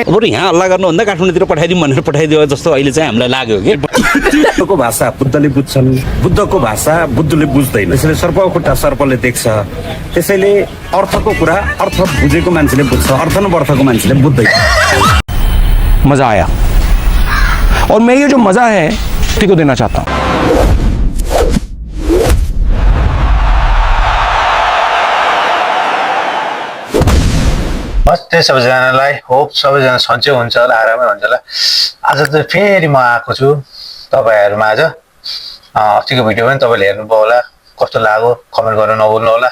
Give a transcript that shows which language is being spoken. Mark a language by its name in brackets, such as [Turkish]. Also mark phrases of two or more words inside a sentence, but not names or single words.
[Nepali] बरु यहाँ हल्ला गर्नुभन्दा काठमाडौँतिर पठाइदिउँ भनेर पठाइदियो जस्तो अहिले चाहिँ हामीलाई लाग्यो कि बुद्धको भाषा बुद्धले बुझ्छन्, बुद्धको भाषा बुद्धले बुझ्दैन। त्यसैले सर्पको खुट्टा सर्पले देख्छ। त्यसैले अर्थको कुरा अर्थ बुझेको मान्छेले बुझ्छ, अर्थ नबर्थको मान्छेले बुझ्दैन। [Hindi] मजा आया और मैं ये जो मजा है किसी को देना चाहता हूँ। [Nepali] नमस्ते सबैजनालाई, होप सबैजना सन्चै हुन्छ होला, आरामै हुन्छ होला। आज चाहिँ फेरि म आएको छु तपाईँहरूमा। आज अस्तिको भिडियो पनि तपाईँले हेर्नुभयो होला, कस्तो लाग्यो कमेन्ट गर्न नभुल्नु होला।